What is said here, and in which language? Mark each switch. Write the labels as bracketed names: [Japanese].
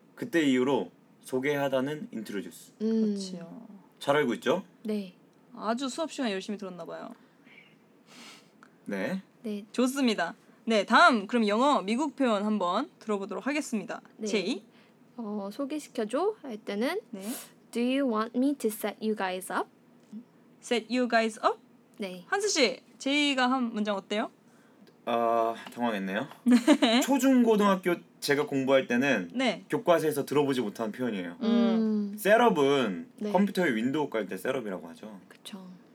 [Korean] 그때 이후로 소개하다는 introduce. 그렇지요. 잘 알고 있죠? 네. 아주 수업 시간 열심히 들었나 봐요. 네. 네. 좋습니다. 네, 다음 그럼 영어 미국 표현 한번 들어보도록 하겠습니다. 네. 제이. 소개시켜줘 할 때는 네. [English] Do you want me to set you guys up? Set you guys up? [Korean] 네. 한스 씨, 제이가 한 문장 어때요? 당황했네요. 초중고등학교 제가 공부할 때는 네. 교과서에서 들어보지 못한 표현이에요. 셋업은 네. 컴퓨터의 윈도우 깔 때 셋업이라고 하죠. 그렇죠.